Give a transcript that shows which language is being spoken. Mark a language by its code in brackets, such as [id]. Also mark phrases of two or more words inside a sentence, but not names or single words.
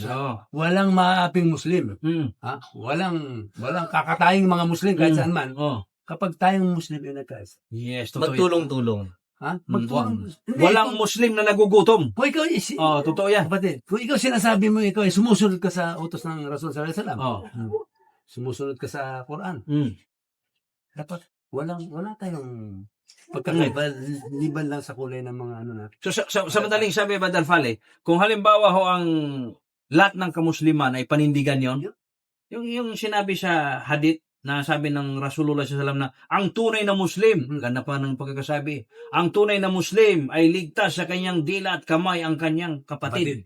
[tl] Walang maaping Muslim. Walang kakatayang mga Muslim kahit saan man. Kapag tayong Muslim yung nagkaisa. Yes, totoo. Magtulong-tulong. Magtulong. Walang Muslim na nagugutom. Kung ikaw, Totoo yan. kapatid, kung ikaw sinasabi mo, ikaw ay sumusunod ka sa utos ng Rasul [ar] صلى الله عليه وسلم. [tl] Sumusunod ka sa Quran. Dapat wala tayong pagkakaiba, liban lang sa kulay ng mga ano natin. So sa madaling sabi, Badal Fale, kung halimbawa ho ang lahat ng kamusliman ay panindigan yon, yung sinabi sa hadith na sabi ng Rasulullah SAW na ang tunay na Muslim, ganda pa ng pagkakasabi, ang tunay na Muslim ay ligtas sa kanyang dila at kamay ang kanyang kapatid.